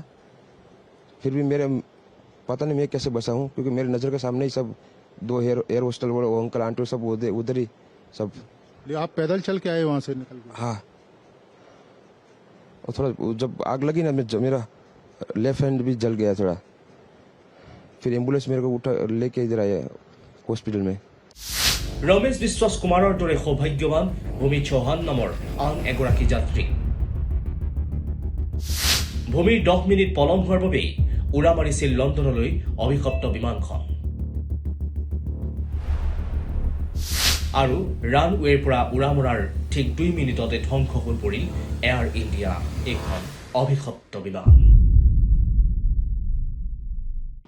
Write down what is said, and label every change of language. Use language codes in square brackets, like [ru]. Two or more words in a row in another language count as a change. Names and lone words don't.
[hi] फिर भी मेरे पता नहीं मैं कैसे बचा हूँ, क्योंकि मेरे नज़र के सामने ही सब 2 [en] air hostel [hi] वो अंकल आंटी सब उधर ही सब। आप पैदल चल के आए वहाँ से निकल के? हाँ, और थोड़ा जब आग लगी ना मेरा [en] left hand [hi] भी जल गया थोड़ा। फिर एम्बुलेंस मेरे को उठा लेके इधर आया हॉस्पिटल में। [as] ৰমেশ বিশ্বাস কুমাৰৰ দৰে সৌভাগ্যৱান ভূমি চৌহান নামৰ আন এগৰাকী যাত্ৰী। ভূমিৰ 10 মিনিট পলম হোৱাৰ বাবেই উৰা মাৰিছিল লণ্ডনলৈ অভিশপ্ত বিমানখন। আৰু ৰানৱেৰ পৰা উৰা মৰাৰ ঠিক 2 মিনিটতে ধ্বংস হৈ পৰিল এয়াৰ ইণ্ডিয়া এইখন অভিশপ্ত বিমান।